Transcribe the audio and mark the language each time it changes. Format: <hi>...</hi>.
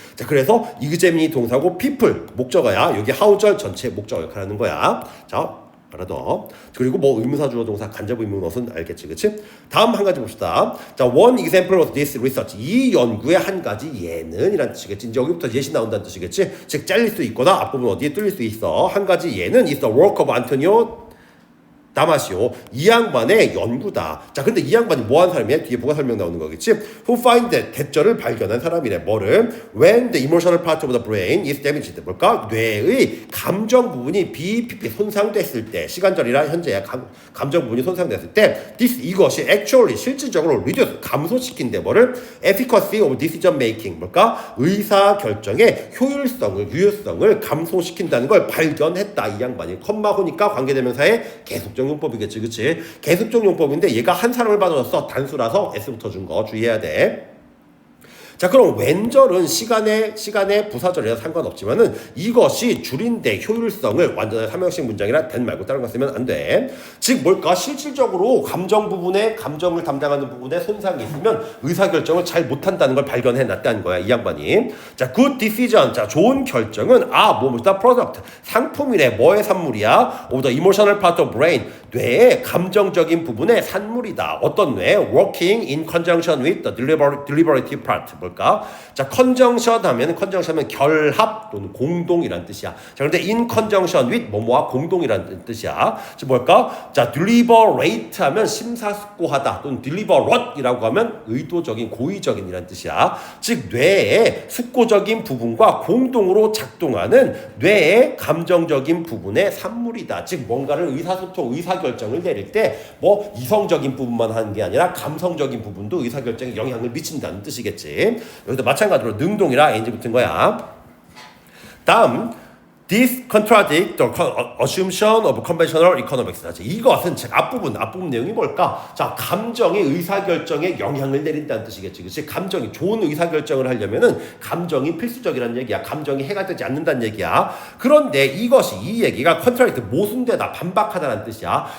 <ko>자, 그래서 examine 동사고 people 목적어야. 여기 how절 전체 목적어 역할을 하는 거야. 자, 알아둬. 그리고 뭐 의문사 주어 동사 간접 의문어는 알겠지, 그렇지? 다음 한 가지 봅시다. 자,</ko> <en>one example of this research</en> <ko>이 연구의 한 가지 예는 이란 뜻이겠지. 이제 여기부터 예시 나온다는 뜻이겠지. 즉 잘릴 수 있거나 앞부분 어디에 뚫릴 수 있어. 한 가지 예는</ko> <en>is the work of Antonio</en> <ko>다마시오. 이 양반의 연구다. 자, 근데 이 양반이 뭐 한 사람이야? 뒤에 뭐가 설명 나오는 거겠지?</ko> <en>Who find that</en> <ko>대절을 발견한 사람이래. 뭐를?</ko> <en>When the emotional part of the brain is damaged.</en> <ko>뭘까? 뇌의 감정 부분이 BPP 손상됐을 때, 시간절이라 현재야. 감정 부분이 손상됐을 때, 이것이 actually 실질적으로 reduce 감소시킨대. 뭐를?</ko> <en>Efficacy of decision making.</en> <ko>뭘까? 의사 결정의 유효성을 감소시킨다는 걸 발견했다. 이 양반이 컴마호니까 관계대명사의 계속적 용법이겠지, 그치? 계속적 용법인데 얘가 한 사람을 받아줬어. 단수라서 S부터 준 거 주의해야 돼. 자, 그럼 왼절은 시간의 부사절이라 상관없지만은 이것이 줄인데 효율성을 완전한 삼형식 문장이라 된 말고 다른 거 쓰면 안 돼. 즉 뭘까? 실질적으로 감정을 담당하는 부분에 손상이 있으면 의사결정을 잘 못한다는 걸 발견해놨다는 거야, 이 양반이. 자,</ko> <en>good decision.</en> <ko>자, 좋은 결정은 뭐다? product. 상품이래. 뭐의 산물이야?</ko> <en>of the emotional part of brain.</en> <ko>뇌의 감정적인 부분의 산물이다. 어떤 뇌?</ko> <en>working in conjunction with the deliberative part.</en> <ko>뭘까? 자, conjunction 하면 결합 또는 공동이라는 뜻이야. 자, 그런데 in conjunction with 뭐뭐와 공동이라는 뜻이야. 즉 뭘까? 자, deliberate 하면 심사숙고하다 또는 deliberatei라고 하면 의도적인, 고의적인이라는 뜻이야. 즉 뇌의 숙고적인 부분과 공동으로 작동하는 뇌의 감정적인 부분의 산물이다. 즉 뭔가를 의사결정을 내릴 때 뭐 이성적인 부분만 하는 게 아니라 감성적인 부분도 의사결정에 영향을 미친다는 뜻이겠지. 여기도 마찬가지로 능동이라 NG 붙은 거야. 다음</ko> <en>This contradict the assumption of conventional economics.</en> <ko>자, 이것은 즉 앞부분 내용이 뭘까? 자, 감정이 의사결정에 영향을 내린다는 뜻이겠지. 그렇지? 감정이 좋은 의사결정을 하려면은 감정이 필수적이라는 얘기야. 감정이 해가 되지 않는다는 얘기야. 그런데 이 얘기가 contradict 모순되다, 반박하다는 뜻이야.</ko>